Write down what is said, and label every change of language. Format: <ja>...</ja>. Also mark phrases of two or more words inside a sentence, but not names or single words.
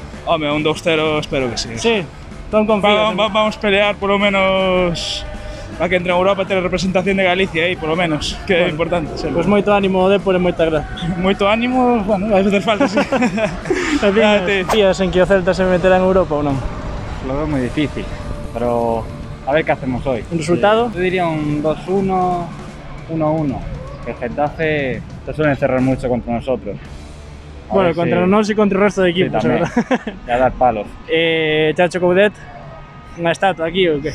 <gl>Home, un 2-0 espero que sí. Sí, ton confías. Vamos pelear polo menos para que entre en Europa ter representación de Galicia aí, polo menos, que é importante. Pois moito ánimo, Dépor, e moita gracias. Moito ánimo, bueno, vai facer falta, sí. Confías en que o Celta se meterá en Europa ou non?</gl> <es>Lo veo muy difícil, pero a ver qué hacemos hoy. ¿Un resultado? Yo diría un 2-1, 1-1. Que el Getafe se suelen cerrar mucho contra nosotros. Bueno, contra nosotros y contra el resto de equipos, sí, ¿verdad? Y a dar palos. Chacho Coudet, ¿una estatua aquí o qué?</es>